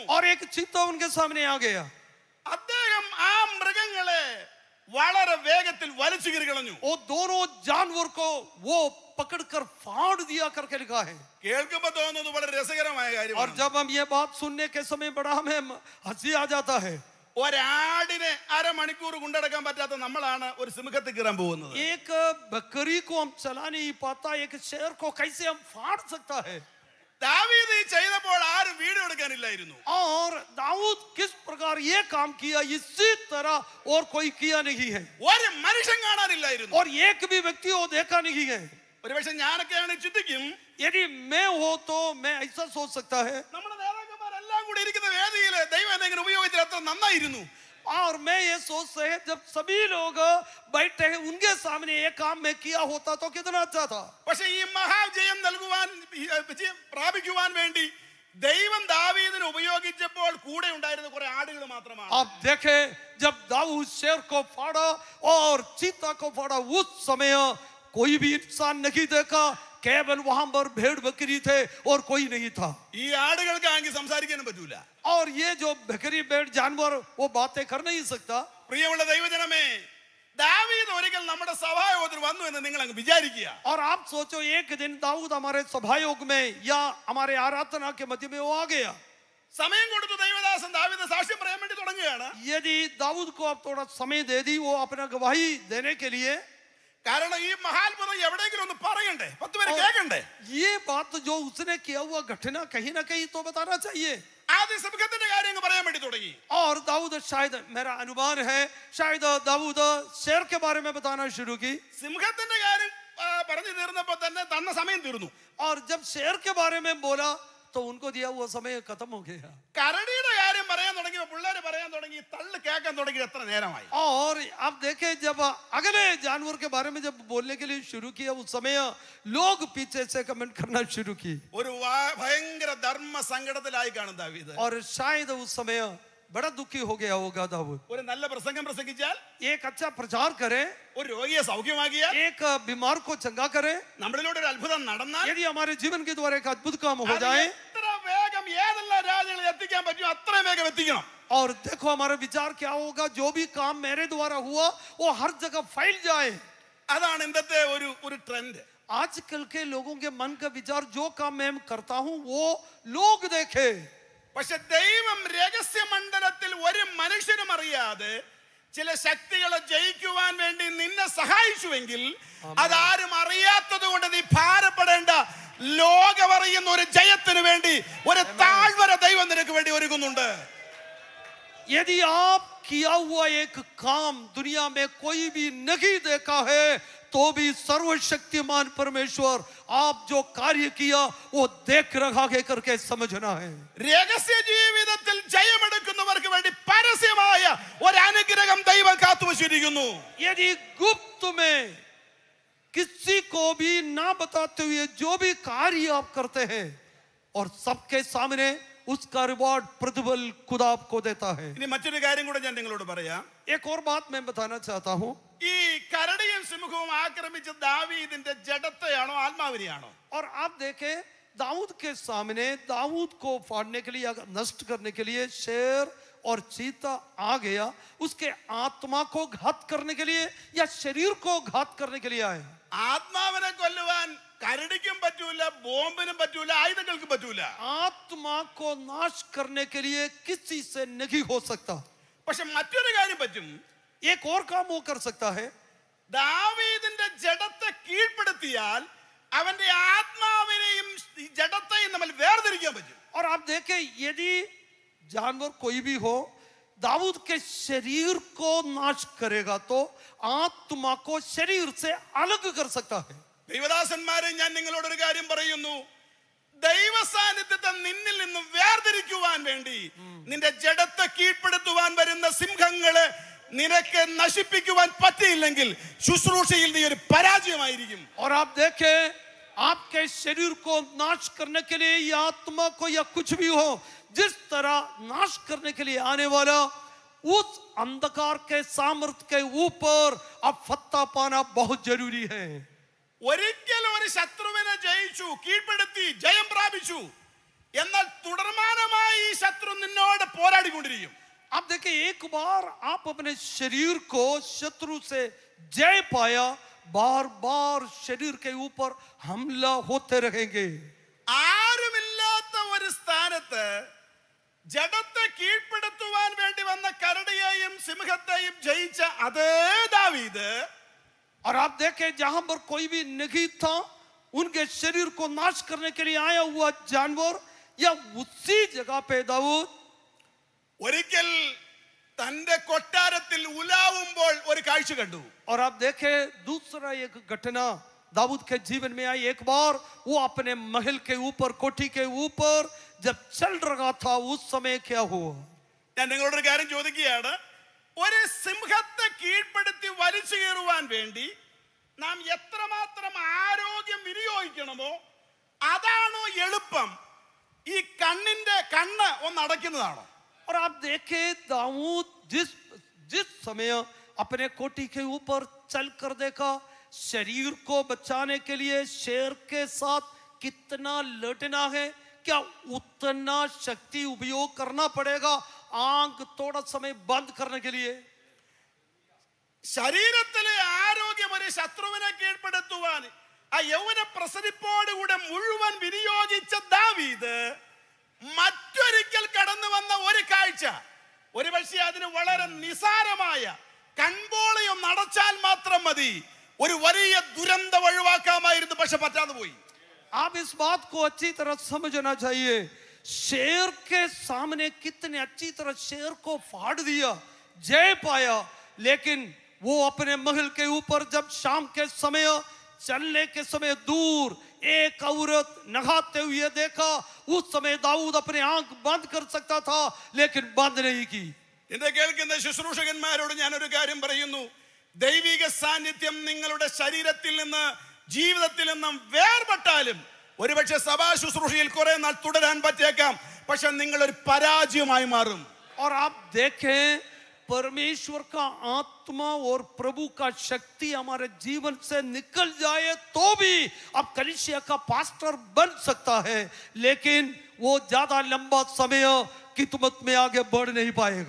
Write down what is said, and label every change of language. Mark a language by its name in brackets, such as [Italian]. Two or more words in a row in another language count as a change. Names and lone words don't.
[Hindi] और एक चीता उनके सामने आ गया. [Malayalam] അദ്ദേഹം ആ മൃഗങ്ങളെ വളരെ വേഗത്തിൽ വലിച്ചു കീറി കളഞ്ഞു. [Hindi] वो दोनों जानवर को वो पकड़कर फाड़ दिया करके लिखा है. [Malayalam] കേൾക്കുമ്പോൾ തോന്നുന്നത് വളരെ രസകരമായ [Hindi] और [Malayalam] കാര്യമാണ്. [Hindi] जब हम ये बात सुनने के समय बड़ा हमें हंसी आ जाता है. [Malayalam] ഒരാടിനെ അരമണിക്കൂർ കൊണ്ടടക്കാൻ പറ്റാത്ത നമ്മളാണ് ഒരു സിംഹത്തിൽ കയറാൻ പോകുന്നത്. [Hindi] एक बकरी को हम चला नहीं पाता, एक शेर को कैसे हम फाड़ सकता है. [Malayalam] ദാവീദ് ഈ ചെയ്തപ്പോൾ ആരും വീഡിയോ എടുക്കാനില്ലായിരുന്നു. [Hindi] और दाऊद किस प्रकार ये काम किया, इसी तरह और कोई किया नहीं है. [Malayalam] ഒരു മനുഷ്യൻ കാണാനില്ലായിരുന്നു. [Hindi] और एक भी व्यक्ति वो देखा नहीं है. [Malayalam] ഒരുപക്ഷെ ഞാനൊക്കെയാണ് ചിന്തിക്കും, [Hindi] यदि मैं हो तो मैं ऐसा सोच सकता है. [Malayalam] നമ്മുടെ നേതാക്കന്മാരെല്ലാം കൂടി ഇരിക്കുന്ന വേദിയിൽ ദൈവം എന്നെ ഉപയോഗിച്ചാൽ എത്ര നന്നായിരുന്നു. [Hindi] और मैं ये सोचते हैं जब सभी लोग बैठे हैं उनके सामने ये काम मैं किया होता तो कितना अच्छा था. [Malayalam] പക്ഷെ ഈ മഹാജയം നൽകുവാൻ, വിജയം പ്രാപിക്കുവാൻ വേണ്ടി ദൈവം ദാവീദിനെ ഉപയോഗിച്ചപ്പോൾ കൂടെ ഉണ്ടായിരുന്ന കുറെ ആടുകൾ മാത്രമാണ്. [Hindi] आप देखें जब दाऊद शेर को फाड़ा और चीता को फाड़ा, उस समय कोई भी इंसान नहीं देखा, केवल वहां पर भेड़ बकरी थे और कोई नहीं था. [Malayalam] ഈ ആടുകൾക്കാണെങ്കിൽ സംസാരിക്കാനും പറ്റൂല. [Hindi] और ये जो बकरी भेड़ जानवर वो बातें कर नहीं सकता. [Malayalam] പ്രിയമുള്ള ദൈവജനമേ, ദാവീദ് ഒരിക്കൽ നമ്മുടെ സഭായോഗത്തിൽ വന്നു എന്ന് നിങ്ങൾ അങ്ങ് വിചാരിക്കുക. [Hindi] और आप सोचो एक दिन दाऊद हमारे सभायोग में या हमारे आराधना के मध्य में वो आ गया. [Malayalam] സമയം കൊടുത്തു ദൈവദാസൻ ദാവീദ് സാക്ഷ്യം പറയാൻ വേണ്ടി തുടങ്ങുകയാണ്. [Hindi] यदि दाऊद को आप थोड़ा समय दे दी वो अपना गवाही देने के लिए, [Malayalam] കാരണം ഈ മഹാത്ഭുതം എവിടെയെങ്കിലും ഒന്ന് പറയണ്ടേ, 10 പേര് കേൾക്കണ്ടേ. [Hindi] ये बात जो उसने किया हुआ घटना कहीं ना कहीं तो बताना चाहिए. [Malayalam] ആദ്യം സിംഹത്തിന്റെ കാര്യം അങ്ങ് പറയാൻ വേണ്ടി തുടങ്ങി. [Hindi] और दाऊद शायद, मेरा अनुमान है शायद दाऊद शेर के बारे में बताना शुरू की. [Malayalam] സിംഹത്തിന്റെ കാര്യം പറഞ്ഞു തീർന്നപ്പോ തന്നെ തന്ന സമയം തീർന്നു. [Hindi] और जब शेर के बारे में बोला तो उनको दिया हुआ समय खत्म हो गया. [Malayalam] കരടിയുടെ കാര്യം പറയാൻ തുടങ്ങിയപ്പോ പിള്ളേര് പറയാൻ തുടങ്ങി, തള്ളു കേൾക്കാൻ തുടങ്ങി. എത്ര നേരമായി. [Hindi] और आप देखें जब अगले जानवर के बारे में जब बोलने के लिए शुरू किया उस समय लोग पीछे से कमेंट करना शुरू की. [Malayalam] ഒരു ഭയങ്കര ധർമ്മ സങ്കടത്തിലായി കാണും ദാവീദ്. [Hindi] और शायद उस समय बड़ा दुखी हो गया होगा दाऊद. [Malayalam] ഒരു നല്ല പ്രസംഗം പ്രസംഗിച്ചാൽ, [Hindi] एक अच्छा प्रचार करे, [Malayalam] ഒരു രോഗിയെ സൗഖ്യമാക്കിയാൽ, [Hindi] एक बीमार को चंगा करे, [Malayalam] നമ്മളിലൂടെ ഒരു അത്ഭുതം നടന്നാൽ, [Hindi] यदि हमारे जीवन के द्वारा एक अद्भुत काम हो [Malayalam] അത് [Hindi] जाए, [Malayalam] എത്ര വേഗം ഏതെല്ലാം രാജ്യങ്ങളിൽ എത്തിക്കാൻ പറ്റുമോ അത്രയും വേഗം എത്തിക്കണം. [Hindi] और देखो हमारा विचार क्या होगा, जो भी काम मेरे द्वारा हुआ वो हर जगह फैल जाए. [Malayalam] അതാണ് ഇന്നത്തെ ഒരു ട്രെൻഡ്. [Hindi] आजकल के लोगों के मन का विचार, जो काम मैं करता हूं वो लोग देखे. [Malayalam] പക്ഷെ ദൈവം രഹസ്യമണ്ഡലത്തിൽ ഒരു മനുഷ്യനും അറിയാതെ ചില ശക്തികളെ ജയിക്കുവാൻ വേണ്ടി നിന്നെ സഹായിച്ചുവെങ്കിൽ, അതാരും അറിയാത്തത് കൊണ്ട് നീ ഭാരപ്പെടേണ്ട. ലോകമറിയുന്ന ഒരു ജയത്തിന് വേണ്ടി ഒരു താഴ്വര ദൈവം നിനക്ക് വേണ്ടി ഒരുങ്ങുന്നുണ്ട്. [Hindi] यदि आप किया हुआ एक काम दुनिया में कोई भी नहीं देखा है तो भी सर्वशक्तिमान परमेश्वर आप जो कार्य किया वो देख रहा है करके समझना है. [Malayalam] രഹസ്യ ജീവിതത്തിൽ ജയമെടുക്കുന്നവർക്ക് വേണ്ടി പരസ്യമായ ഒരു അനുഗ്രഹം ദൈവം കാത്തുവച്ചിരിക്കുന്നു. [Hindi] यदि गुप्त में किसी को भी ना बताते हुए जो भी कार्य आप करते हैं और सबके सामने उसका रिवॉर्ड प्रतिफल खुदा आपको देता है. [Malayalam] ഇനി മറ്റൊരു കാര്യം കൂടെ ഞാൻ നിങ്ങളോട് പറയാം. [Hindi] एक और बात मैं बताना चाहता हूं. [Malayalam] ഈ കരടിയും സിംഹവും ആക്രമിച്ച ദാവീദിന്റെ ജഡത്തെയാണോ ആത്മാവിനെയാണോ? [Hindi] और आप देखें दाऊद के सामने दाऊद को फाड़ने के लिए या नष्ट करने के लिए शेर और चीता आ गया, उसके आत्मा को घात करने के लिए या शरीर को घात करने के लिए आए. [Malayalam] ആത്മാവിനെ കൊല്ലുവാൻ കരടിക്കും പറ്റൂല, ബോംബിനും പറ്റൂല, ആയുധങ്ങൾക്കും പറ്റൂല. [Hindi] आत्मा को नाश करने के लिए किसी से नहीं हो सकता. [Malayalam] പക്ഷെ മറ്റൊരു കാര്യം പറ്റും. [Hindi] एक और काम वो कर सकता है. [Malayalam] ദാവീദിന്റെ ജഡത്തെ കീഴ്പ്പെടുത്തിയാൽ അവന്റെ ആത്മാവിനെയും ജഡത്തെയും നമ്മൾ വേർതിരിക്കാൻ പറ്റും. [Hindi] और आप देखें यदि जानवर कोई भी हो दाऊद के शरीर को नाश करेगा तो आत्मा को शरीर से अलग कर सकता है. [Malayalam] ദൈവദാസന്മാരെ, ഞാൻ നിങ്ങളോട് ഒരു കാര്യം പറയുന്നു. ദൈവ സാന്നിധ്യത്തെ നിന്നിൽ നിന്നും വേർതിരിക്കുവാൻ വേണ്ടി നിന്റെ ജഡത്തെ കീഴ്പ്പെടുത്തുവാൻ വരുന്ന സിംഹങ്ങളെ നിനക്ക് നശിപ്പിക്കുവാൻ പറ്റിയില്ലെങ്കിൽ ശുശ്രൂഷയിൽ നീ ഒരു പരാജയമായിരിക്കും. [Hindi] और आप देखें आपके शरीर को नाश करने के लिए या आत्मा को या कुछ भी हो, जिस तरह नाश करने के लिए आने वाला उस अंधकार के सामर्थ्य के ऊपर अब फत्ता पाना बहुत जरूरी है. [Malayalam] ഒരിക്കൽ ഒരു ശത്രുവിനെ ജയിച്ചു, കീഴ്പ്പെടുത്തി, ജയം പ്രാപിച്ചു. എന്നാൽ തുടർമാനമായി ഈ ശത്രു നിന്നോട് പോരാടിക്കൊണ്ടിരിക്കും. [Hindi] आप देखिए एक बार आप अपने शरीर को शत्रु से जय पाया, बार बार शरीर के ऊपर हमला होते रहेंगे. [Malayalam] ആരുമില്ലാത്ത ഒരു സ്ഥാനത്ത് ജഡത്തെ കീഴ്പ്പെടുത്തുവാൻ വേണ്ടി വന്ന കരടിയെയും സിംഹത്തെയും ജയിച്ച അതേ ദാവീദ്, [Hindi] और आप देखें जहां पर कोई भी नहीं था, उनके शरीर को नाश करने के लिए आया हुआ जानवर, या उसी जगह पे दाऊद [Malayalam] ഒരിക്കൽ തന്റെ കൊട്ടാരത്തിൽ ഉലാവുമ്പോൾ ഒരു കാഴ്ച കണ്ടു. [Hindi] और आप देखें दूसरा एक घटना दाऊद के जीवन में आई. एक बार वो अपने महल के ऊपर, कोठी के ऊपर जब चल रहा था, उस समय क्या हुआ? [Malayalam] ഞാൻ നിങ്ങളോടൊരു കാര്യം ചോദിക്കുകയാണ്. ഒരു സിംഹത്തെ കീഴ്പ്പെടുത്തി വലിച്ചു കയറുവാൻ വേണ്ടി നാം എത്രമാത്രം ആരോഗ്യം വിനിയോഗിക്കണമോ അതാണോ എളുപ്പം, ഈ കണ്ണ് ഒന്ന് അടയ്ക്കുന്നതാണോ? [Hindi] और आप देखें दाऊद जिस समय अपने कोठी के ऊपर चल कर देखा, शरीर को बचाने के लिए शेर के साथ कितना लड़ना है, क्या उतना शक्ति उपयोग करना पड़ेगा आंख थोड़ा समय बंद करने के लिए? [Malayalam] ശരീരത്തിലെ ആരോഗ്യം ഒരു ശത്രുവിനെ കീഴ്പ്പെടുത്തുവാൻ ആ യൗവന പ്രസരിപ്പോടുകൂടെ മുഴുവൻ വിനിയോഗിച്ച ദാവീദ് മറ്റൊരിക്കൽ കടന്നു വന്ന ഒരു കാഴ്ച, ഒരുപക്ഷെ അതിന് വളരെ നിസാരമായ കൺപോളയും നടച്ചാൽ മാത്രം മതി, ഒരു വലിയ ദുരന്തം ഒഴിവാക്കാമായിരുന്നു. പക്ഷെ പറ്റാതെ പോയി. [Hindi] आप इस बात को अच्छी तरह समझना चाहिए. शेर के सामने कितने अच्छी तरह शेर को फाड़ दिया, जय पाया, लेकिन वो अपने महल के ऊपर जब शाम के समय चलने के समय दूर एक औरत नहाते हुए देखा, उस समय दाऊद अपने आंख बंद कर सकता था, लेकिन बंद नहीं की. [Malayalam] എന്നെ കേൾക്കുന്ന ശുശ്രൂഷകന്മാരോട് ഞാനൊരു കാര്യം പറയുന്നു. ദൈവിക സാന്നിധ്യം നിങ്ങളുടെ ശരീരത്തിൽ നിന്ന്, ജീവിതത്തിൽ നിന്നും വേർപെട്ടാലും ഒരുപക്ഷെ സഭാ ശുശ്രൂഷയിൽ കുറെ നാൾ തുടരാൻ പറ്റേക്കാം, പക്ഷെ നിങ്ങൾ ഒരു പരാജയമായി മാറും. [Hindi] और आप देखें परमेश्वर का आत्मा और प्रभु का शक्ति हमारे जीवन से निकल जाए तो भी अब कलीसिया का पास्टर बन सकता है, लेकिन वो ज्यादा लंबा समय कितमत में आगे बढ़ नहीं पाएगा.